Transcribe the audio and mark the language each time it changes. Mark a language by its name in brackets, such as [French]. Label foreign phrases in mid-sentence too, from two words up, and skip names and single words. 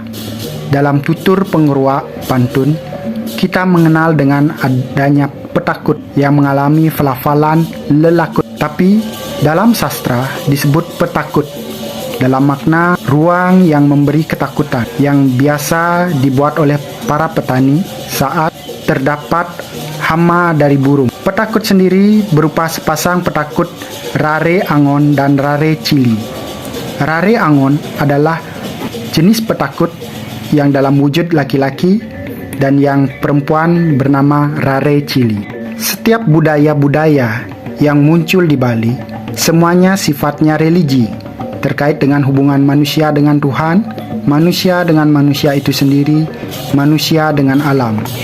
[Indonesian] Dalam tutur pengeruak pantun, kita mengenal dengan adanya petakut yang mengalami pelafalan lelakut. Tapi dalam sastra disebut petakut dalam makna ruang yang memberi ketakutan yang biasa dibuat oleh para petani saat terdapat hama dari burung. Petakut sendiri berupa sepasang petakut rare angon dan rare cili. Rare angon adalah jenis petakut yang dalam wujud laki-laki dan yang perempuan bernama Rare Chili. Setiap budaya-budaya yang muncul di Bali, semuanya sifatnya religi, terkait dengan hubungan manusia dengan Tuhan, manusia dengan manusia itu sendiri, manusia dengan alam.